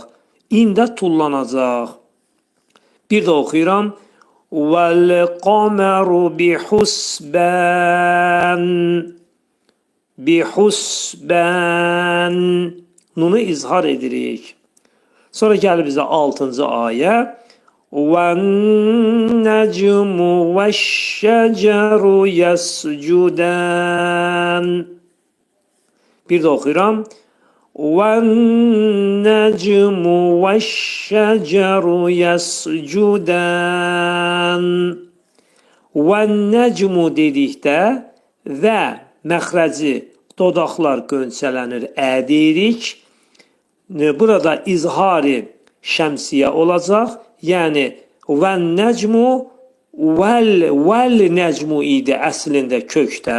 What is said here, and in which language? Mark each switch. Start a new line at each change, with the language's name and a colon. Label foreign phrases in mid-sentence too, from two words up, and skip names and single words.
Azerbaijani: İndə tullanacaq. Bir də oxuyuram.
Arabic: والقمر بحسبان، بحسبان.
Azerbaijani: Nunu izhar edirik. Sonra gəlir bizə 6-cı ayə.
Arabic: وَالنَّجْمُ وَالشَّجَرُ يَسْجُدَانِ.
Azerbaijani: Bir də oxuyuram.
Arabic: وَالنَّجْمُ وَالشَّجَرُ يَسْجُدَانِ.
Azerbaijani: وَالنَّجْمُ dedikdə və məxrəci dodaqlar qönçələnir, deyirik. Burada izhari şəmsiyə olacaq. Yəni, vəl-nəcmu, vəl-nəcmu idi əslində kökdə.